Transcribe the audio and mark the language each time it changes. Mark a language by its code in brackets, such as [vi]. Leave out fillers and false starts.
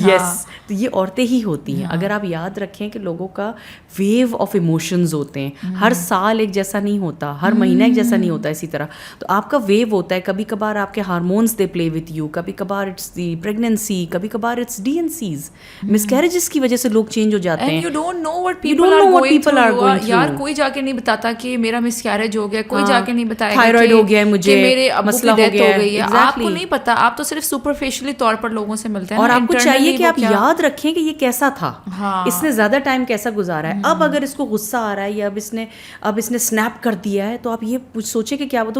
[ur] یس, تو یہ عورتیں ہی ہوتی ہیں. اگر آپ یاد رکھیں کہ لوگوں کا ویو آف ایموشنز ہوتے ہیں, ہر سال ایک جیسا نہیں ہوتا, ہر مہینہ ایک جیسا نہیں ہوتا, اسی طرح تو آپ کا ویو ہوتا ہے. کبھی کبھار آپ کے hormones [en] they play with you, [ur] کبھی کبھار [en] it's the pregnancy, [ur] کبھی کبھار it's D N Cs, miss carriages کی وجہ سے لوگ چینج ہو جاتے ہیں. [en] You don't know what people are going through. [ur] یار کوئی جا کے نہیں بتاتا کہ میرا مس کیریج ہو گیا, کوئی جا کے نہیں بتایا تھائرائڈ ہو گیا مجھے, میرے ابو کی ڈیتھ ہو گئی ہے. آپ کو نہیں پتا, آپ تو صرف سپرفیشلی طور پر لوگوں سے ملتے ہیں, اور آپ کو چاہیے کہ آپ یاد رکھیں کہ یہ کیسا تھا, اس نے زیادہ ٹائم کیسا گزارا ہے. اب اگر اس کو غصہ آ رہا ہے یا اب اس نے اسنیپ کر دیا ہے, تو آپ یہ سوچیں کہ کیا بتا.